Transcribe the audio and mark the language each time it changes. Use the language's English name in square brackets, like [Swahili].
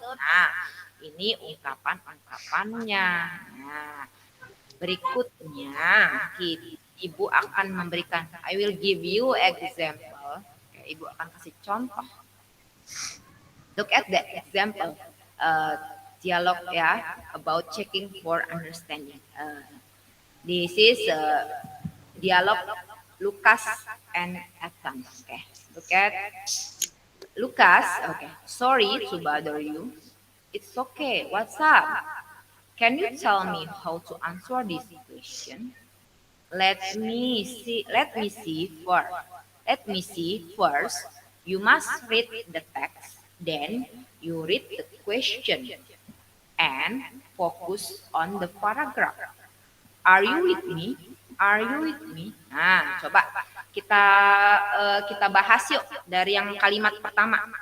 [Indonesian] Nah, ini ungkapan-ungkapannya. Nah, berikutnya Ibu akan memberikan, [English] I will give you example. [Indonesian] Oke, Ibu akan kasih contoh. [English] Look at the example. Dialogue ya, about checking for understanding. This is dialogue Lucas and Ethan. Okay, look at Lucas. Okay, sorry to bother you. It's okay. What's up? Can you tell me how to answer this question? Let me see. Let me see first. Let me see first. You must read the text. Then you read the question and focus on the paragraph. Are you with me? Are you with me? [Indonesian] Nah, coba kita bahas yuk dari yang kalimat pertama.